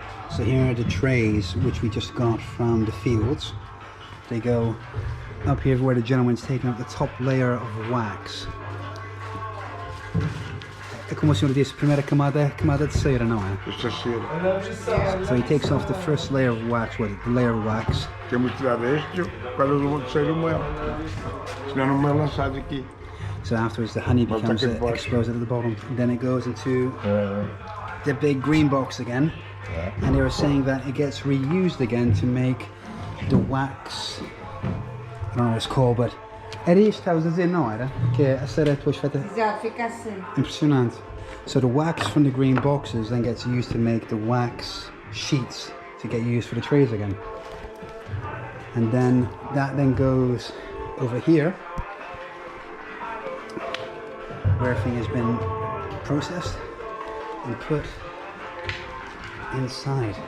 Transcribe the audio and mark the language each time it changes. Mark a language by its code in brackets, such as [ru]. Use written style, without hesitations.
[en] So here are the trays which we just got from the fields. They go up here where the gentleman's taking up the top layer of wax. [pt] É como o senhor disse, a primeira camada de cera, não é? Esta cera. [en] So he takes off the first layer of wax, the layer of wax. [pt] Temos que tirar este para não sair o mel. Senão não mel lançado aqui. [en] So afterwards the honey becomes exposed at the bottom. And then it goes into the big green box again. And they were saying that it gets reused again to make the wax. I don't know what it's called, but [pt] era isto que estavas a dizer, não era? Que a cera depois feita. Exato, fica assim. Impressionante. [en] So the wax from the green boxes then gets used to make the wax sheets to get used for the trays again. And then that then goes over here where everything has been processed and put inside.